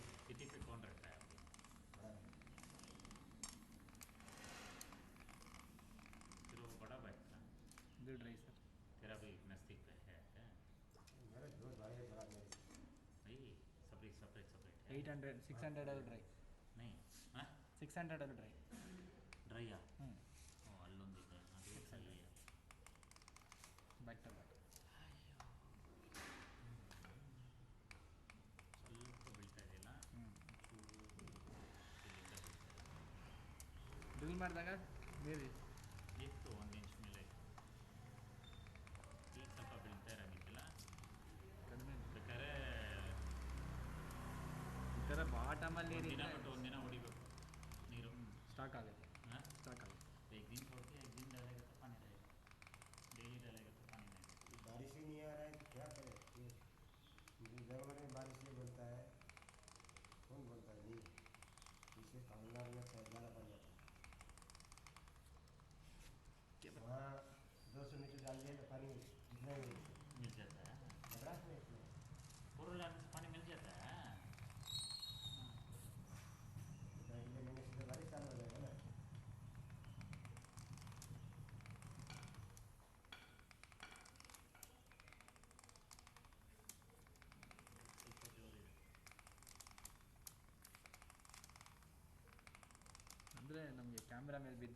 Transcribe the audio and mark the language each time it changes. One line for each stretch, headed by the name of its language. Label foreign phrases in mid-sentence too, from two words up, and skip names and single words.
Hindi: सिटी पे कौन रहता है अभी? बड़ा है। फिर वो बड़ा बाइक था गुड रही सर। तेरा भी नज़दीक पे है मेरे दो भाई है बड़ा मेरे। भाई सेपरेट सेपरेट सेपरेट है
Kannada: 800 600 ಅಲ್ಲಿ ಡ್ರೈ
Hindi: नहीं हाँ
Kannada: 600 ಅಲ್ಲಿ ಡ್ರೈ. ಡ್ರೈಯಾ ಹ್ಞೂ ಓ ಅಲ್ಲೊಂದಿದೆ ಅದು ಡ್ರೈಯಾ
English: back to back.
Kannada: ಸ್ವಲ್ಪ ಬೀಳ್ತಾ ಇದೆಯಲ್ಲ ಹ್ಞೂ ಚೂರು ಇಲ್ಲಿಂದ ಬೀಳ್ತಾ ಇದೆ ಡ್ರಿಲ್ ಮಾಡಿದಾಗ ಬೇರೆ ಇತ್ತು ಒಂದು ಇಂಚ್ ಮೇಲೆ ಈಗ ಸ್ವಲ್ಪ ಬೀಳ್ತಾ ಇರೋಂಗಿದ್ದಿಲ್ಲ ಕಡಿಮೆ ಬೇಕಾದ್ರೆ ಈ ಥರ ಬಾಟಮಲ್ಲಿ ಒಂದು ದಿನ ನೀರಿದ್ರೆ ಬಿಟ್ಟು ಒಂದು ದಿನ ಹೊಡಿಬೇಕು ನೀರು ಸ್ಟಾಕ್ ಆಗುತ್ತೆ
Hindi: हाँ
Kannada: ಸ್ಟಾಕ್ ಆಗುತ್ತೆ.
Hindi: एक दिन छोड़ के एक दिन डालेगा तो पानी रहेगा डेली डालेगा तो पानी नहीं रहेगा बारिश ही नहीं आ रहा है तो क्या करें ये जंगल में बारिश नहीं बनता है, कौन बोलता है नहीं, इसे तमिलनाडु में जाना पड़ जाता है। वहाँ 200 मीटर डाल दिया तो पानी जितना ही मिल जाता है मद्रास में इतना पूरा लाने से पानी मिल जाता है अगले महीने से तो बारिश चालू हो जाएगा ना।
Kannada: ಸ್ವಲ್ಪ ಜೋರಿದೆ ಅಂದರೆ ನಮಗೆ ಕ್ಯಾಮ್ರಾ ಮೇಲೆ ಬಿದ್ದ